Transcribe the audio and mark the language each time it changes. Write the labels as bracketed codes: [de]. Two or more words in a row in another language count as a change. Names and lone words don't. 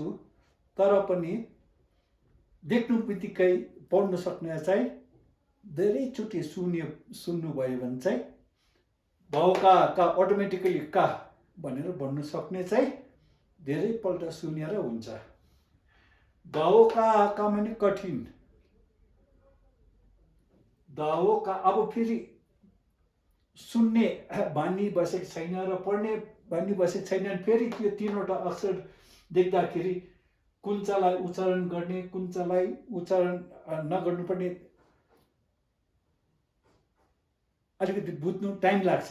[ne] तर पनि देख्नु बित्तिकै पढ्नु सक्ने चाहिँ धेरैचोटि सुन्नुभयो भने चाहिँ भाउ का अटोमेटिकली का भनेर भन्नु सक्ने चाहिँ धेरैपल्ट सुनेर हुन्छ. दाओ का माने कठिन, दाओ का. अब फेरि सुन्ने बानी बसेको छैन र पढ्ने बानी बसेको छैन, फेरि त्यो 3वटा अक्षर देख्दाखेरि कुन चाहिँलाई उच्चारण गर्ने, कुन चाहिँलाई उच्चारण नगर्नुपर्ने अलिकति बुझ्नु टाइम लाग्छ.